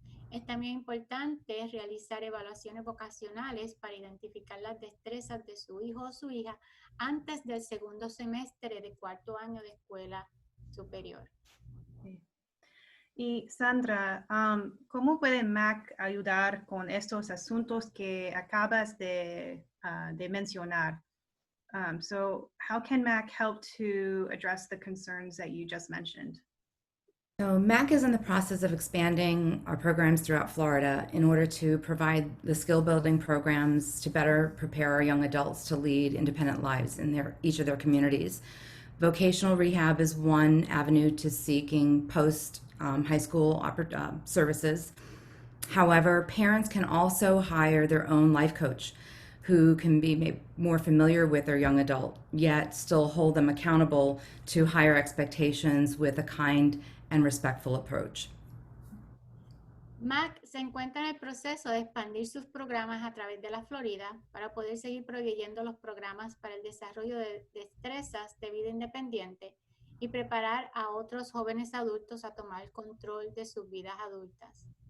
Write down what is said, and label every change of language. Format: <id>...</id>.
<es>Es también importante realizar evaluaciones vocacionales para identificar las destrezas de su hijo o su hija antes del segundo semestre de cuarto año de escuela superior. Y Sandra, ¿cómo puede MAC ayudar con estos asuntos que acabas de mencionar?</es> <en>So how can MAC help to address the concerns that you just mentioned? So MAC is in the process of expanding our programs throughout Florida in order to provide the skill building programs to better prepare our young adults to lead independent lives in each of their communities. Vocational rehab is one avenue to seeking post high school services. However, parents can also hire their own life coach who can be more familiar with their young adult, yet still hold them accountable to higher expectations with a kind and respectful approach.</en> <es>MAC se encuentra en el proceso de expandir sus programas a través de la Florida para poder seguir proveyendo los programas para el desarrollo de destrezas de vida independiente y preparar a otros jóvenes adultos a tomar el control de sus vidas adultas.</es>